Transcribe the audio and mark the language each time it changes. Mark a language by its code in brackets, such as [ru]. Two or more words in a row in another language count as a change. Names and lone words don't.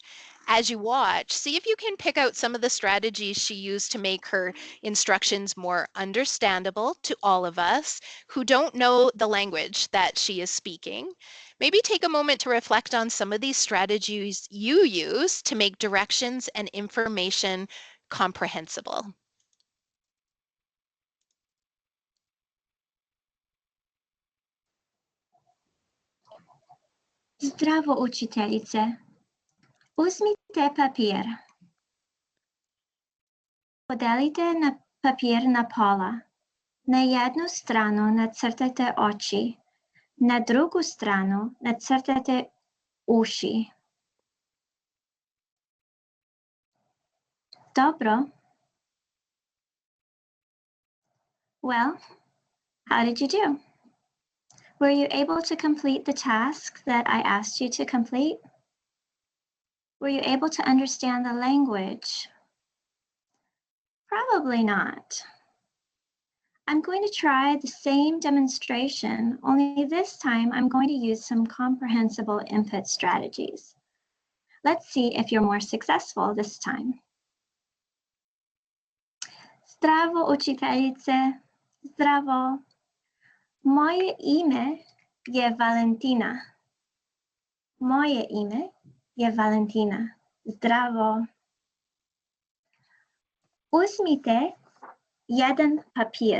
[en] As you watch, see if you can pick out some of the strategies she used to make her instructions more understandable to all of us who don't know the language that she is speaking. Maybe take a moment to reflect on some of these strategies you use to make directions and information comprehensible. [sr] Zdravo, učiteljice. Uzmite papir. Podelite na papir na pola. Na jednu stranu nacrtajte oči, na drugu stranu nacrtajte uši. Dobro. [en] Well, how did you do? Were you able to complete the task that I asked you to complete? Were you able to understand the language? Probably not. I'm going to try the same demonstration, only this time I'm going to use some comprehensible input strategies. Let's see if you're more successful this time. [sr] Zdravo, učiteljice. Zdravo. Moje ime je Valentina. Moje ime je Valentina. Zdravo. Uzmite jedan papir.